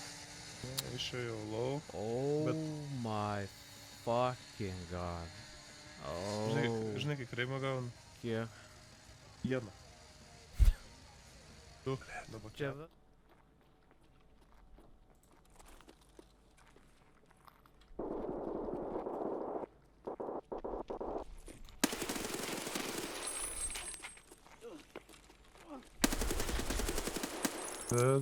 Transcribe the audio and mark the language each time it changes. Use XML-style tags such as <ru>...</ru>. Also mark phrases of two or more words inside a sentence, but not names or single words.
<lt>Išėjau lauk.</lt> <en>Oh my fucking god.</en> <lt>Žinai, kiek reimo gauna? Kiek? Vieną. Du, dabar Čia. Dead.</lt>